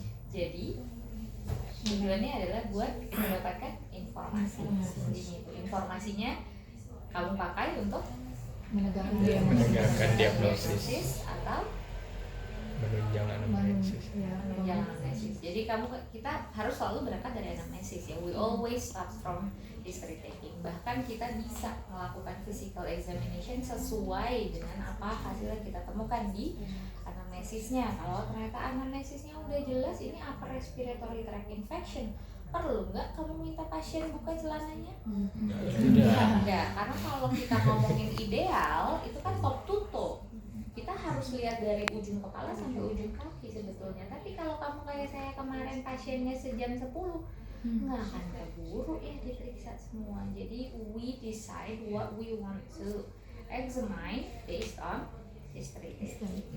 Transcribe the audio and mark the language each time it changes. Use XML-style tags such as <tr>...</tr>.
<id>Jadi tujuannya adalah buat mendapatkan informasi. Informasinya kamu pakai untuk menegakkan diagnosis atau menunjang anamnesis. menunjang anamnesis. Jadi kita harus selalu berangkat dari anamnesis ya.</id> <en>We always start from history taking.</en> <id>Bahkan kita bisa melakukan physical examination sesuai dengan apa hasil yang kita temukan di anamnesisnya. Kalau ternyata anamnesisnya udah jelas ini upper respiratory tract infection, perlu nggak kamu minta pasien buka celananya? Enggak, karena kalau kita ngomongin ideal itu kan</id> <en>top to toe.</en> <id>Kita harus lihat dari ujung kepala sampai ujung kaki sebetulnya. Tapi kalau kamu kayak saya kemarin pasiennya sejam 10, nggak akan keburu ya diperiksa semua. Jadi</id> <en>we decide what we want to examine based on history taking.</en>